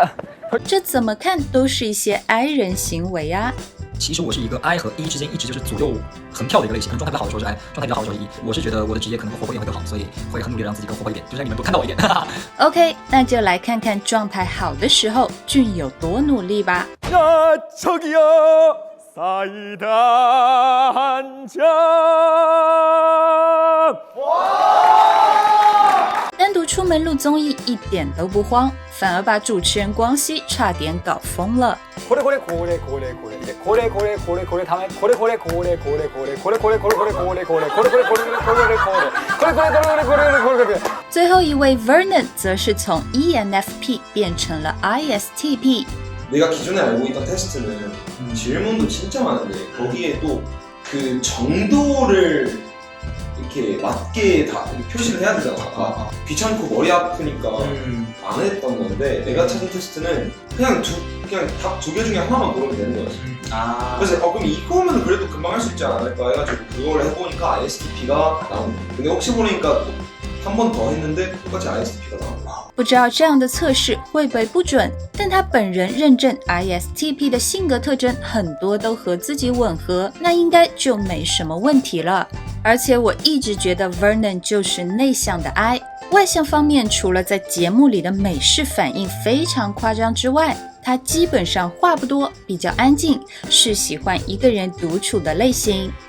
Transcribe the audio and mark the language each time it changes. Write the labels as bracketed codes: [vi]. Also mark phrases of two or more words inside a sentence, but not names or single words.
[zh] 这怎么看都是一些 I 人行为啊。其实我是一个 I 和 E 之间一直就是左右横跳的一个类型，状态比较好的时候是 I， 状态比较好的时候是 E。我是觉得我的职业可能活泼一点会更好，所以会很努力让自己更活泼一点，就让你们多看到我一点。 OK， 那就来看看状态好的时候俊有多努力吧。 [ko] 저기요 사이다 한 잔. [zh] 单独出门录综艺一点都不慌，反而把主持人光熙差点搞疯了。 [ko] 고래 이제 고래 다음에 고래 [zh] 最后一位 Vernon 则是从 ENFP 变成了 ISTP。 [ko] 내가 기존에 알고 있던 테스트는 질문도 진짜 많은데 거기에 또 그 정도를 이렇게 맞게 다 이렇게 표시를 해야 되잖아. 귀찮고 머리 아프니까 안 했던 건데 내가 찾은 테스트는 그냥 답 2개 중에 하나만 고르면 되는 거였어. 그래서 그럼 이거면 그래도 금방 할 수 있지 않을까 해가지고 그걸 해보니까 ISTP가 나온 거야. 근데 혹시 모르니까 한 번 더 했는데 똑같이 ISTP가 나온 거야. [zh] 不知道这样的测试会不会不准，但他本人认证 ISTP 的性格特征很多都和自己吻合，那应该就没什么问题了。而且我一直觉得 Vernon 就是内向的 I， 外向方面除了在节目里的美式反应非常夸张之外，他基本上话不多，比较安静，是喜欢一个人独处的类型。